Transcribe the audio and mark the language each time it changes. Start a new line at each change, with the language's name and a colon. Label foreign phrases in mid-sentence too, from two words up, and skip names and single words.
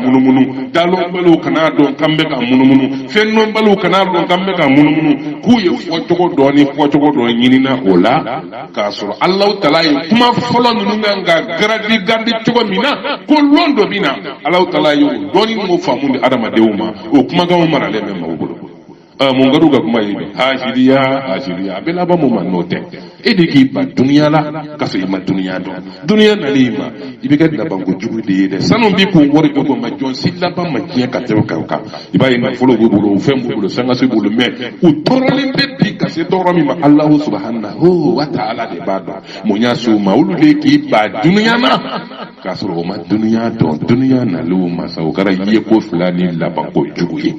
Bambara: munumunu dalɔnbaliw kana dɔn k'an bɛ k'a munumunu fɛndɔnbaliw kana dɔn k'an bɛ k'a munumunu k'u ye fɔcogo dɔ ɲinina o la k'a sɔrɔ Alahu Taala ye kuma fɔlɔ ninnu kan ka gardi cogo min na ko lɔn dɔ bɛ na Alahu Taala ye o dɔɔni m'o faamu di adamadenw ma o kumakanw maralen bɛ maaw bolo mun garu ga kuma yi hajiriya a bɛ laban mun ma n'o tɛ e de k'i ba dunuya la ka sɔrɔ i ma dunuya dɔn dunuya nalen ma i bɛ kɛ labanko jugu de ye dɛ sanu b'i kun wari bɛ bɔ ma jɔn si laban ma diɲɛ ka tɛmɛ kan i b'a ye nafolo b'u bolo o fɛn b'u bolo sangaso b'u bolo mɛ u tɔɔrɔlen bɛ bi ka se tɔɔrɔ min ma
Arabic: الله سبحانه وتعالى
Bambara: de b'a dɔn mun y'a s'u ma olu de k'i ba dunuya na k'a sɔrɔ o ma dunuya dɔn dunuya nalen ma sa o kɛra ye ko fila ni labanko jugu ye.